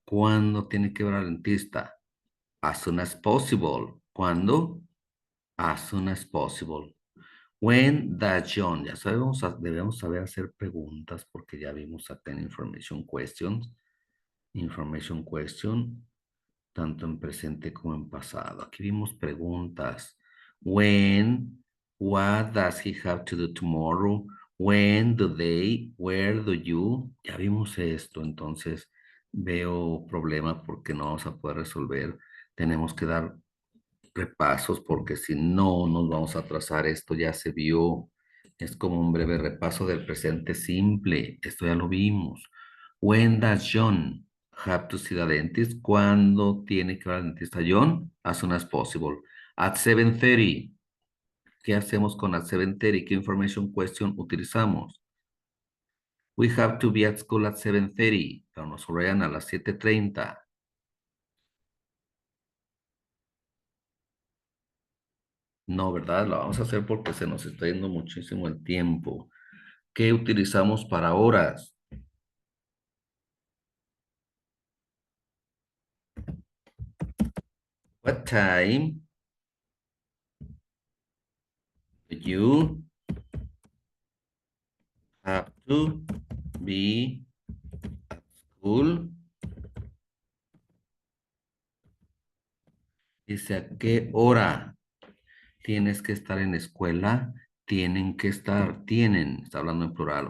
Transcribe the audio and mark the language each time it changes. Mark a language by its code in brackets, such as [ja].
[es] ¿Cuándo tiene que ver al dentista? [en] As soon as possible. [es] ¿Cuándo? [en] As soon as possible. When does John, [es] ya sabemos, debemos saber hacer preguntas porque ya vimos acá en information question, tanto en presente como en pasado. Aquí vimos preguntas. [en] When, what does he have to do tomorrow? When do they, where do you? [es] Ya vimos esto, entonces veo problema porque no vamos a poder resolver. Tenemos que dar repasos porque si no nos vamos a atrasar. Esto ya se vio. Es como un breve repaso del presente simple. Esto ya lo vimos. [en] When does John have to see the dentist? [es] ¿Cuándo tiene que ir al dentista John? [en] As soon as possible. At 7:30. [es] ¿Qué hacemos con [en] at 7:30? [es] ¿Qué information question utilizamos? [en] We have to be at school at 7:30. [es] Pero nos subrayan a las 7:30. No, ¿verdad? Lo vamos a hacer porque se nos está yendo muchísimo el tiempo. ¿Qué utilizamos para horas? [en] What time do you have to be at school? [es] Dice, ¿a qué hora tienes que estar en escuela? Tienen que estar, tienen, está hablando en plural.